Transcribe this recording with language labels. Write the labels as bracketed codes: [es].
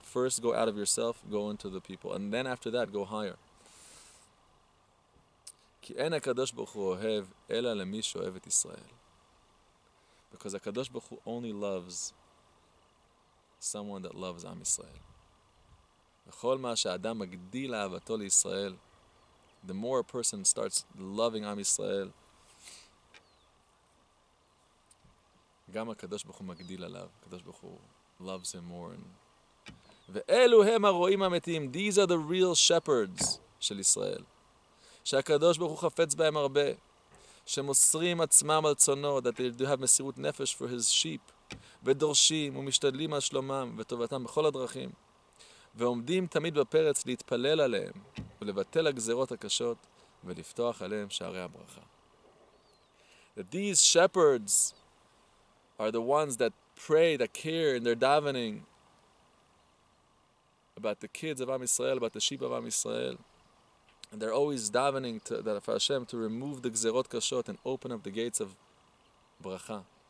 [en] First, go out of yourself, go into the people. And then after that, go higher. [he] Ki en HaKadosh Baruch Hu ohev ela lemi sheohev et Yisrael. [en] Because HaKadosh Baruch Hu only loves someone that loves Am Yisrael. [he] וכל מה שהאדם מגדיל אהבתו לישראל, [en] the more a person starts loving Am Yisrael, [he] גם הקדוש ברוך הוא מגדיל עליו. הקדוש ברוך הוא [en] loves him more. [he] ואלו הם הרועים האמיתיים. [en] These are the real shepherds [he] של ישראל. שהקדוש ברוך הוא חפץ בהם הרבה. שמוסרים עצמם על צונו, [en] that they do have [he] מסירות נפש [en] for his sheep. [he] ודורשים ומשתדלים על שלומם וטובתם בכל הדרכים. ועומדים תמיד בפרץ להתפלל עליהם, ולבטל הגזרות הקשות, ולפתוח עליהם שערי הברכה. [en] That these shepherds are the ones that pray, that care in their davening about the kids of Am Yisrael, about the sheep of Am Yisrael. And they're always davening that for Hashem to remove the gzerot kashot and open up the gates of bracha.